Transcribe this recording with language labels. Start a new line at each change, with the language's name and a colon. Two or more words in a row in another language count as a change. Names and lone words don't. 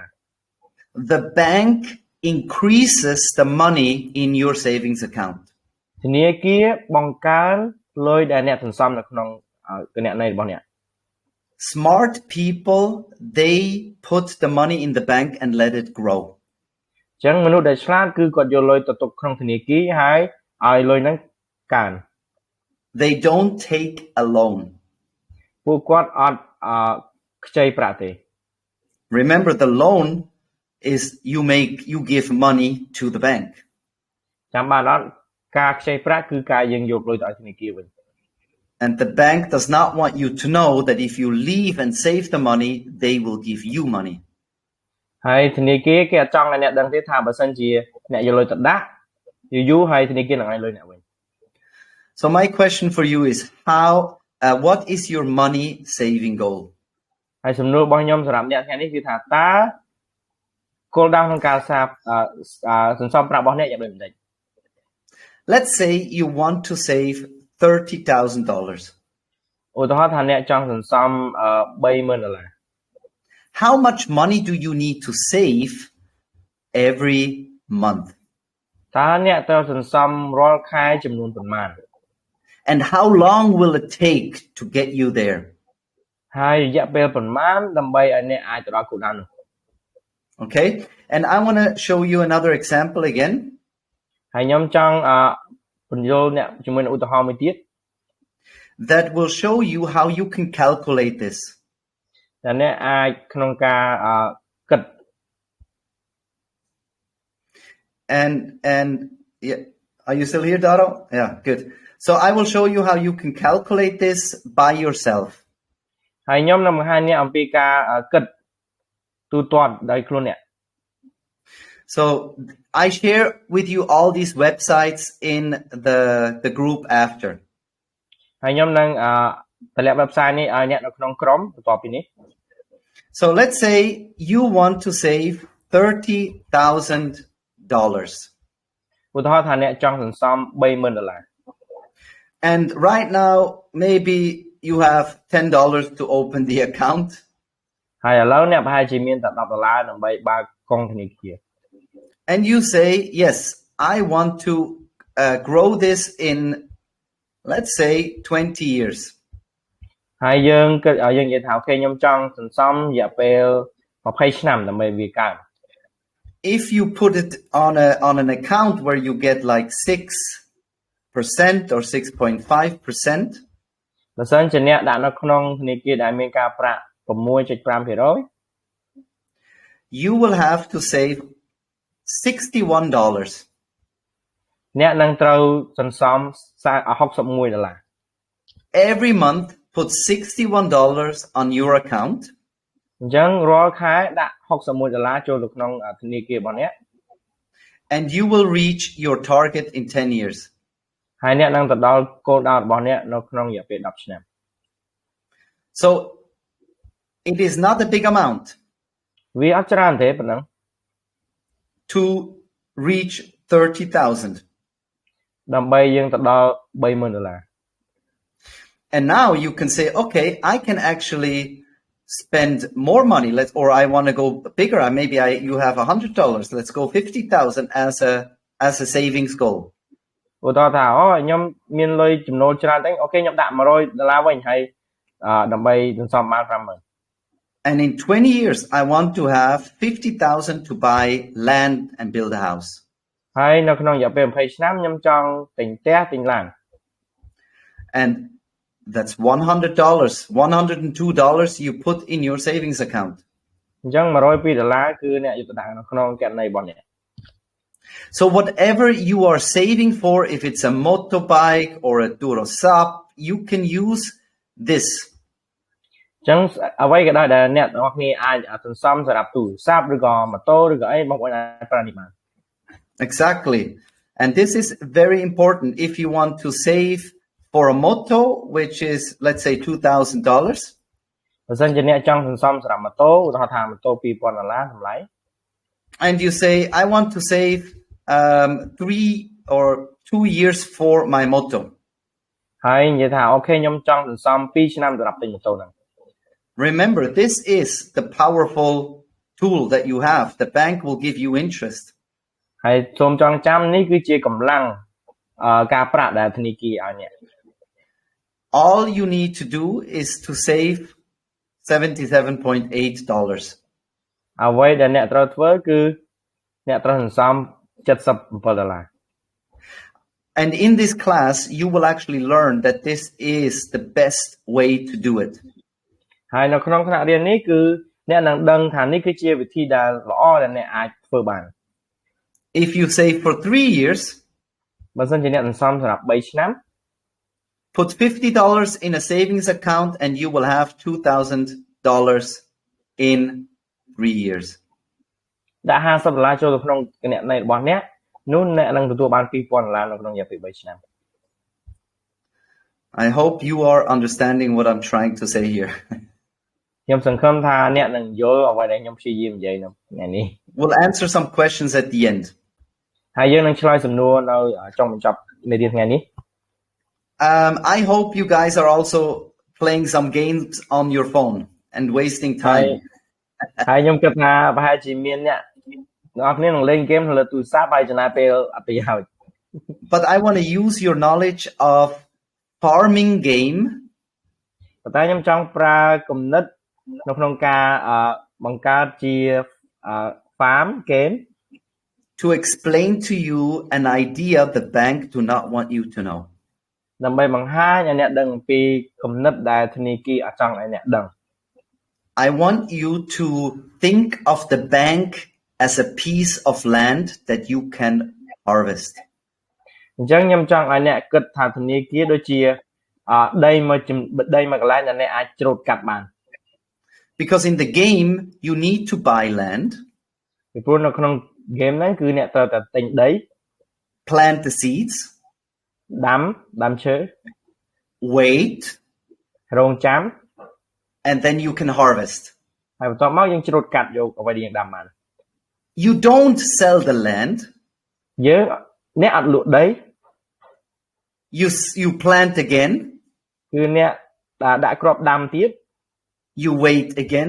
English: The bank increases the money in your savings account.
Khmer: ធនាគារបង្កើនលុយដែលអ្នកសន្សំនៅក្នុងគណនីរបស់អ្នក
English: Smart people, they put the money in the bank and let it grow.
Khmer: អញ្ចឹងមនុស្សដែលឆ្លាតគឺគាត់យកលុយទៅទុកក្នុងធនាគារហើយឲ្យលុយហ្នឹងកើន
English: They don't take a loan.
Khmer: ពួកគាត់អត់ខ្ចីប្រាក់ទេ
English: Remember, the loan is you give money to the bank.
Khmer: ចាំបានអត់ការខ្ចីប្រាក់គឺការយើងយកលុយទៅឲ្យធនាគារវិញ
English: And the bank does not want you to know that if you leave and save the money, they will give you money.
Khmer: ហើយធនាគារគេអត់ចង់ឲ្យអ្នកដឹងទេថាបើសិនជាអ្នកយកលុយទៅដាក់យូរហើយធនាគារនឹងឲ្យលុយអ្នកវិញ
English: So my question for you is what is your money saving goal?
Khmer: ហើយសំណួររបស់ខ្ញុំសម្រាប់អ្នកថ្ងៃនេះគឺថាតើគោលដៅក្នុងការសន្សំប្រាក់របស់អ្នកយ៉ាងដូចម្តេច
English: Let's say you want to save $30,000.
Khmer: ឧទាហរណ៍ថាអ្នកចង់សន្សំ$30,000
English: How much money do you need to save every month?
Khmer: តើអ្នកត្រូវសន្សំរាល់ខែចំនួនប៉ុន្មាន
English: And how long will it take to get you there?
Khmer: ហើយរយៈពេលប៉ុន្មានដើម្បីឲ្យអ្នកអាចទៅដល់គោលដៅនោះ
English: Okay? And I want to show you another example again.
Khmer: ហើយខ្ញុំចង់បញ្យល់អ្នកជាមួយនឹងឧទាហរណ៍មួយទៀត
English: that will show you how you can calculate this.
Khmer: តែអ្នកអាចក្នុងការគិត
English: And yeah, are you still here, Daro? Yeah, good. So I will show you how you can calculate this by yourself.
Khmer: ហើយខ្ញុំនឹងបង្ហាញអ្នកអំពីការគិតទូទាត់ដោយខ្លួនអ្នក
English: So I share with you all these websites in the group after.
Khmer: ហើយខ្ញុំនឹងតម្លាក់ website នេះឲ្យអ្នកនៅក្នុងក្រុមបន្ទាប់ពីនេះ
English: So let's say you want to save $30,000.
Khmer: ឧទាហរណ៍ថាអ្នកចង់សន្សំ$30,000
English: And right now maybe you have $10 to open the account.
Khmer: ហើយឥឡូវអ្នកប្រហែលជាមានតែ$10ដើម្បីបើកកុងធនាគារ
English: And you say, yes, I want to grow this in, let's say, 20 years.
Khmer: ហើយយើងគិតយើងនិយាយថាអូខេខ្ញុំចង់សន្សំរយៈពេល20ឆ្នាំដើម្បីវាកើត
English: If you put it on an account where you get like 6% or 6.5%,
Khmer: បើសិនជាអ្នកដាក់នៅក្នុងធនាគារដែលមានការប្រាក់ 6.5%
English: you will have to save $61.
Khmer: អ្នកនឹងត្រូវសន្សំ$61
English: Every month put $61 on your account.
Khmer: អញ្ចឹងរាល់ខែដាក់$61ចូលទៅក្នុងធនាគាររបស់អ្នក
English: And you will reach your target in 10 years.
Khmer: ហើយអ្នកនឹងទៅដល់គោលដៅរបស់អ្នកនៅក្នុងរយៈពេល10ឆ្នាំ
English: So It is not a big amount
Khmer: វាអត់ច្រើនទេប៉ុណ្ណឹង
English: to reach 30,000.
Khmer: ដើម្បីយើងទៅដល់$30,000
English: And now you can say, okay, I can actually spend more money. Or I want to go bigger. You have $100. Let's go 50,000 as a savings goal.
Khmer: ឧទាហរណ៍ថាខ្ញុំមានលុយចំណូលច្រើនតែអូខេខ្ញុំដាក់$100វិញហើយដើម្បីសន្សំបាន$50,000
English: And in 20 years I want to have 50,000 to buy land and build a house.
Khmer: ហើយនៅក្នុងរយៈពេល20ឆ្នាំខ្ញុំចង់ទិញផ្ទះទិញឡាន
English: And that's $100. $102 you put in your savings account.
Khmer: អញ្ចឹង$102គឺអ្នកយកទៅដាក់នៅក្នុងគណនីរបស់អ្នក
English: So whatever you are saving for, if it's a motorbike or a Durosap, you can use this.
Khmer: អញ្ចឹងអ្វីក៏ដោយដែលអ្នកទាំងអស់គ្នាអាចសន្សំសម្រាប់ទូរស័ព្ទឬក៏ម៉ូតូឬក៏អីបងប្អូនអាចប្រើនេះបាន
English: Exactly. And this is very important if you want to save for a moto, which is, let's say, $2,000.
Khmer: បើសិនជាអ្នកចង់សន្សំសម្រាប់ម៉ូតូឧទាហរណ៍ថាម៉ូតូ$2,000តម្លៃ
English: And you say, I want to save 3 or 2 years for my moto.
Khmer: ហើយនិយាយថាអូខេខ្ញុំចង់សន្សំ2ឆ្នាំសម្រាប់ទិញម៉ូតូហ្នឹង
English: Remember, this is the powerful tool that you have. The bank will give you interest.
Khmer: ហើយសូមចងចាំនេះគឺជាកម្លាំងការប្រាក់ដែលធនាគារឲ្យអ្នក
English: All you need to do is to save $77.8.
Khmer: អ្វីដែលអ្នកត្រូវធ្វើគឺអ្នកត្រូវសន្សំ$77
English: And in this class, you will actually learn that this is the best way to do it.
Khmer: ហើយនៅក្នុងថ្នាក់រៀននេះគឺអ្នកនឹងដឹងថានេះគឺជាវិធីដែលល្អដែលអ្នកអាចធ្វើបាន
English: If you save for 3 years,
Khmer: បើសិនជាអ្នកសន្សំសម្រាប់3ឆ្នាំ
English: put $50 in a savings account and you will have $2,000 in 3 years.
Khmer: ដាក់$50ចូលទៅក្នុងគណនីរបស់អ្នកនោះអ្នកនឹងទទួលបាន$2,000នៅក្នុងរយៈពេល3ឆ្នាំ
English: I hope you are understanding what I'm trying to say here.
Khmer: ខ្ញុំសង្ឃឹមថាអ្នកនឹងយល់អ្វីដែលខ្ញុំព្យាយាមនិយាយនៅថ្ងៃនេះ
English: We'll answer some questions at the end.
Khmer: ហើយយើងនឹងឆ្លើយសំណួរនៅចុងបញ្ចប់មេរៀនថ្ងៃនេះ
English: I hope you guys are also playing some games on your phone and wasting time.
Khmer: ហើយខ្ញុំគិតថាប្រហែលជាមានអ្នកទាំងអស់គ្នានឹងលេងហ្គេមលើទូរស័ព្ទហើយចំណាយពេលអត់ប្រយោជន៍
English: But I want to use your knowledge of farming game
Khmer: ប៉ុន្តែខ្ញុំចង់ប្រើគំនិតនៅក្នុងការបង្កើតជា
English: farm game to explain to you an idea the bank do not want you to know.
Khmer: ដើម្បីបង្ហាញឲ្យអ្នកដឹងអំពីគំនិតដែលធនាគារអត់ចង់ឲ្យអ្នកដឹង
English: I want you to think of the bank as a piece of land that you can harvest.
Khmer: អញ្ចឹងខ្ញុំចង់ឲ្យអ្នកគិតថាធនាគារដូចជាដីមួយកន្លែងដែលអ្នកអាចច្រូតកាត់បាន
English: Because in the game you need to buy land.
Khmer: ពីព្រោះនៅក្នុង game ហ្នឹងគឺអ្នកត្រូវតែទិញដី
English: plant the seeds,
Khmer: ដាំឈើ
English: wait,
Khmer: រងចាំ
English: and then you can harvest.
Khmer: ហើយបន្ទាប់មកយើងច្រូតកាត់យកអ្វីដែលយើងដាំបាន
English: You don't sell the land.
Khmer: យើងអ្នកអត់លក់ដី
English: You plant again.
Khmer: គឺអ្នកដាក់គ្រាប់ដាំទៀត
English: You wait again.